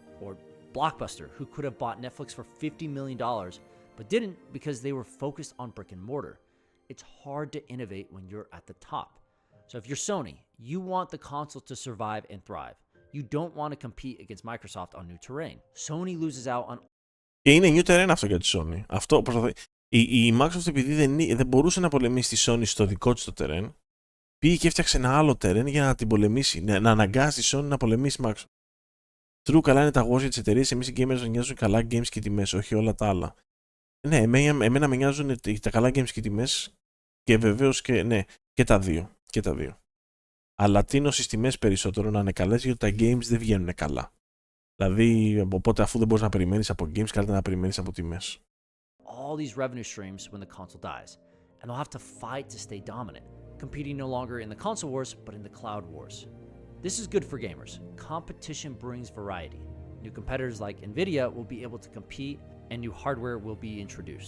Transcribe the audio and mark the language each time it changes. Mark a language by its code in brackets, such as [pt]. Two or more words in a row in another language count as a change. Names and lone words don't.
[en] Or Blockbuster, who could have bought Netflix for $50 million, but didn't because they were focused on brick and mortar. It's hard to innovate when you're at the top. So if you're Sony, you want the console to survive and thrive. You don't want to compete against Microsoft on new terrain. Sony loses out on... [el] Και είναι [en] new terrain [el] αυτό για τη Sony. Αυτό προσπαθεί. Η Microsoft, επειδή δεν μπορούσε να πολεμήσει τη Sony στο δικό της το terrain, πήγε και έφτιαξε ένα άλλο terrain για να την πολεμήσει, να αναγκάσει τη Sony να πολεμήσει Microsoft. True, καλά είναι τα wars για τις εταιρείες, εμείς οι gamers μας νοιάζουν καλά games και τιμές, όχι όλα τα άλλα. Ναι, εμένα με νοιάζουν τα καλά games και τιμές και βεβαίως και, ναι, και τα δύο. Και τα δύο. Αλλά τίνω στις τιμές περισσότερο να είναι καλές γιατί τα games δεν βγαίνουν καλά. Δηλαδή, οπότε αφού δεν μπορείς να περιμένεις από games, καλύτερα να περιμένεις από τιμές. [en] All these revenue streams when the console dies, and they'll have to fight to stay dominant, competing no longer in the console wars, but in the cloud wars. This is good for gamers. Competition brings variety. New competitors like Nvidia will be able to compete, and new hardware will be introduced.